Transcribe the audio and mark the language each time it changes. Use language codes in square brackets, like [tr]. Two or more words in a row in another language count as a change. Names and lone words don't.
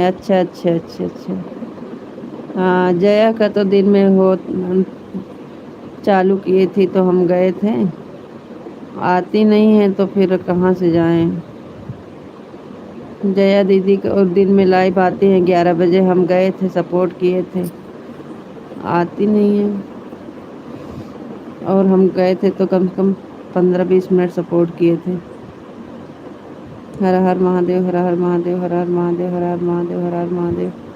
[hi] अच्छा अच्छा अच्छा अच्छा। हाँ जया का तो दिन में हो चालू किए थी तो हम गए थे, आती नहीं है तो फिर कहाँ से जाएं। जया दीदी को और दिन में लाइव आती हैं 11 बजे, हम गए थे सपोर्ट किए थे, आती नहीं है। और हम गए थे तो कम से कम 15-20 मिनट सपोर्ट किए थे। हर हर महादेव, हर हर महादेव, हर हर महादेव, हर हर महादेव, हर हर महादेव।